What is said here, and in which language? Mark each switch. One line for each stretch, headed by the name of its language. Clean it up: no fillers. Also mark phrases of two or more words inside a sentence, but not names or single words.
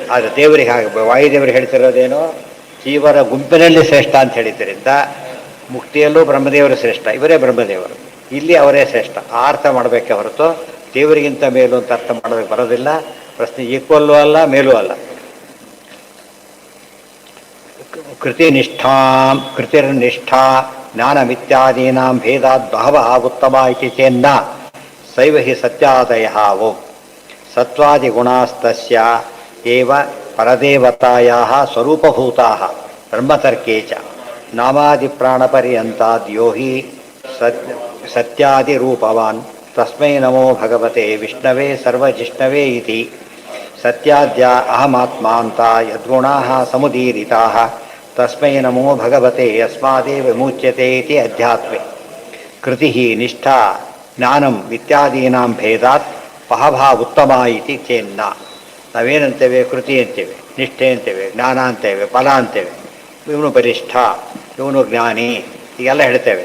Kannada: ಆದರೆ ದೇವರಿಗೆ ಹಾಗೆ ವಾಯುದೇವರಿಗೆ ಹೇಳ್ತಿರೋದೇನು? ಜೀವರ ಗುಂಪಿನಲ್ಲಿ ಶ್ರೇಷ್ಠ ಅಂತ ಹೇಳಿದ್ದರಿಂದ ಮುಕ್ತಿಯಲ್ಲೂ ಬ್ರಹ್ಮದೇವರು ಶ್ರೇಷ್ಠ, ಇವರೇ ಬ್ರಹ್ಮದೇವರು, ಇಲ್ಲಿ ಅವರೇ ಶ್ರೇಷ್ಠ. ಆ ಅರ್ಥ ಮಾಡಬೇಕೆ ಹೊರತು ದೇವರಿಗಿಂತ ಮೇಲು ಅಂತ ಅರ್ಥ ಮಾಡೋದಕ್ಕೆ ಬರೋದಿಲ್ಲ. ಪ್ರಶ್ನೆ ಈಕ್ವಲ್ಲೂ ಅಲ್ಲ, ಮೇಲೂ ಅಲ್ಲ.
Sanskrit: ಕೃತಿರ್ನಿಷ್ಠಾ ಜ್ಞಾನಮಿತ್ಯಾದೀನಾಂ ಭೇದಾದ್ ಬಹವಃ ಉತ್ತಮ ಇತಿ ಚೇನ್ನ ಸೈವ ಹಿ ಸತ್ಯಾದಯಃ. ಓಂ ಸತ್ವಾದಿಗುಣಾಸ್ತಸ್ಯ ಏವ ಪರದೇವತಾಯಾಃ ಸ್ವರೂಪಭೂತಾಃ ಬ್ರಹ್ಮತರ್ಕೇ ಚ ನಾಮಾದಿಪ್ರಾಣಪರ್ಯಂತಾದ್ ಯೋ ಹಿ ಸತ್ಯಾದಿರೂಪವಾನ್ ತಸ್ಮೈ ನಮೋ ಭಗವತೆ ವಿಷ್ಣವೇ ಸರ್ವಜಿಷ್ಣವೇ ಇತಿ. ಸತ್ಯಾದ್ಯ ಅಹಮಾತ್ಮಾಂತ ಯದ್ಗುಣಾಃ ಸಮುದೀರಿತಾಃ ತಸ್ಮೈ ನಮೋ ಭಗವತೆ ಯಸ್ಮಾದೇವ ವಿಮುಚ್ಯತೆ ಇತಿ ಅಧ್ಯಾತ್ಮೆ. ಕೃತಿ ನಿಷ್ಠಾ ಜ್ಞಾನಂ ಇತ್ಯಾದೀನಾಂ ಭೇದಾತ್ ಬಹವಃ ಉತ್ತಮ ಇತಿ ಚೇನ್ನ.
Kannada: ನಾವೇನಂತೇವೆ? ಕೃತಿ ಅಂತೇವೆ, ನಿಷ್ಠೆ ಅಂತೇವೆ, ಜ್ಞಾನ ಅಂತೇವೆ, ಫಲ ಅಂತೇವೆ. ಇವನು ಬಲಿಷ್ಠ, ಇವನು ಜ್ಞಾನಿ, ಹೀಗೆಲ್ಲ ಹೇಳ್ತೇವೆ.